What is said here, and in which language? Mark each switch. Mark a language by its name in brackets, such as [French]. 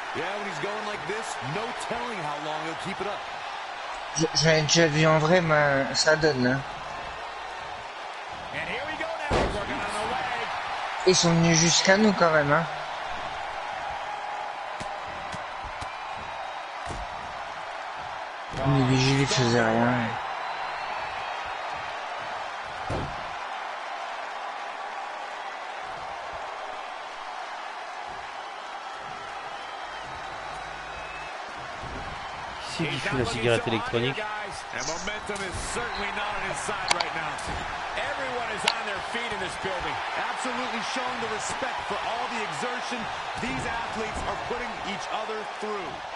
[English] Yeah, when he's going like this, no telling how long he'll keep it up. [French] J'en ai déjà vu en vrai, mais ça donne. Hein. [English] And here we go now. Working on the leg. [French] Ils sont venus jusqu'à nous quand même. Hein. Les vigiles ils faisaient rien. Qui fume la cigarette électronique? [English] And momentum is certainly not on his side right now. Everyone is on their feet in this building, absolutely showing the respect for all the exertion these athletes are putting each other through.